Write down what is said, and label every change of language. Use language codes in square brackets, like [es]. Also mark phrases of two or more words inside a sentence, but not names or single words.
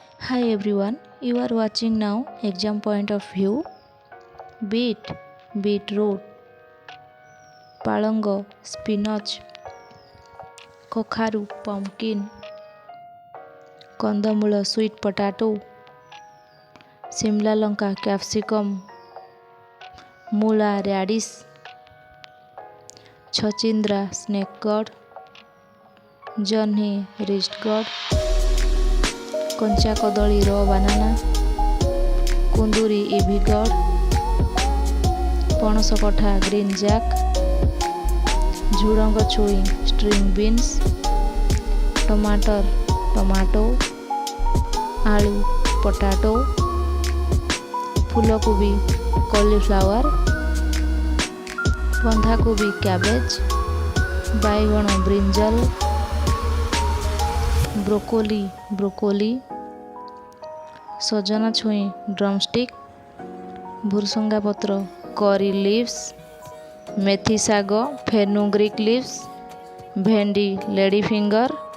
[en] Hi everyone, you are watching now exam point of view. Beetroot, palango, spinach, କଖାରୁ pumpkin, କନ୍ଦମୂଳ sweet potato, [or] ଶିମଲା ଲଙ୍କା କ୍ୟାପ୍ସିକମ୍, [en] ମୂଳା radish, ଛଚିନ୍ଦ୍ରା snake gourd, ଜହ୍ନି wrist gourd, [or] କଞ୍ଚା କଦଳୀ [en] raw banana, କୁନ୍ଦୁରି ivy gourd, [or] ପଣସ କଠା [en] green jack, [or] ଝୁଡ଼ଙ୍ଗ ଛୁଇଁ [en] string beans, [or] ଟମାଟୋ, ଆଳୁ potato, ଫୁଲକୋବି cauliflower, ବନ୍ଧାକୋବି cabbage, ବାଇଗଣ [en] brinjal, broccoli, [or] ସଜନା ଛୁଇଁ ଡ୍ରମଷ୍ଟିକ୍, ଭୃସଙ୍ଗା ପତ୍ର [en] curry leaves, [or] ମେଥି ଶାଗ [en] fenugreek leaves, [or] ଭେଣ୍ଡି [en] lady finger,